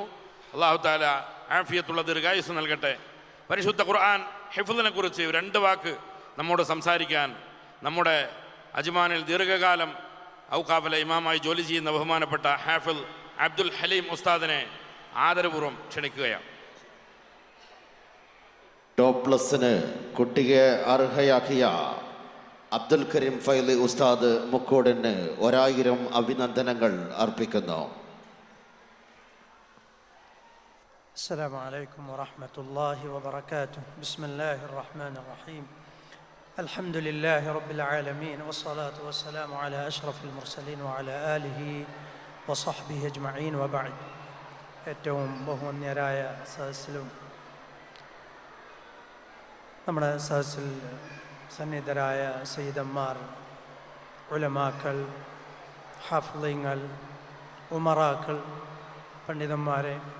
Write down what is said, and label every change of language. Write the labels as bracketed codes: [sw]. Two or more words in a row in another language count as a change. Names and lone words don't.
[ar] الله تعالى [ml] ആഫിയത്തുള്ള ദീർഘായുസ്സ് നൽകട്ടെ. പരിശുദ്ധ ഖുർആൻ ഹിഫ്ളിനെ കുറിച്ച് 2 വാക്ക് നമ്മോട് സംസാരിക്കാൻ നമ്മുടെ അജ്മാനിൽ ദീർഘകാലം ഔഖാഫിലെ ഇമാമായി ജോലി ചെയ്യുന്ന ബഹുമാനപ്പെട്ട ഹാഫിൽ അബ്ദുൽ ഹലീം ഉസ്താദിനെ ആദരപൂർവ്വം ക്ഷണിക്കുകയാണ്. [en] top plus [ml] കുട്ടിയെ അർഹയാക്കിയ അബ്ദുൽ കരീം ഫൈലി ഉസ്താദ് മുക്കോടിന് 1000 അഭിനന്ദനങ്ങൾ അർപ്പിക്കുന്നു. [ar] السلام عليكم ورحمة الله وبركاته. بسم الله الرحمن الرحيم. الحمد لله رب العالمين والصلاة والسلام على أشرف المرسلين وعلى آله وصحبه أجمعين وبعد. [ml] ഏറ്റവും ബഹുമാന്യരായ സദസ്സിലും നമ്മുടെ സദസ്സിൽ സന്നിധരായ സയ്യിദന്മാർ, ഉലമാക്കൾ, ഹാഫിളീങ്ങൾ, ഉമറാക്കൾ, പണ്ഡിതന്മാരെ,